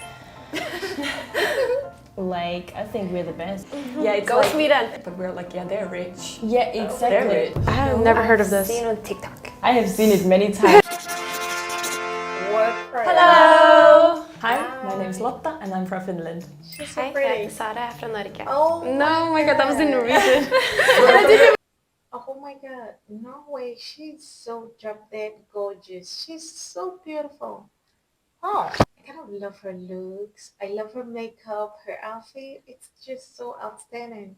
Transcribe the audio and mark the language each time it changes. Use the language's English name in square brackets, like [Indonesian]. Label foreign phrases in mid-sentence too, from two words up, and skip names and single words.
[English] I think we're the best. Yeah, it's Go like, Sweden! but we're like, yeah, they're rich. Yeah, exactly. I have never heard of this. Seen on TikTok. I have seen it many times. Hello! Hi, my name is Lotta and I'm from Finland. She's so [Norwegian] Hei, jeg [English] pretty. [Norwegian] heter Sara, jeg er fra Norge. [English] Oh, No, my god, that was in Norwegian. Oh my god, Norway, she's so drop dead gorgeous. She's so beautiful. Oh, I kind of love her looks. I love her makeup, her outfit. It's just so outstanding.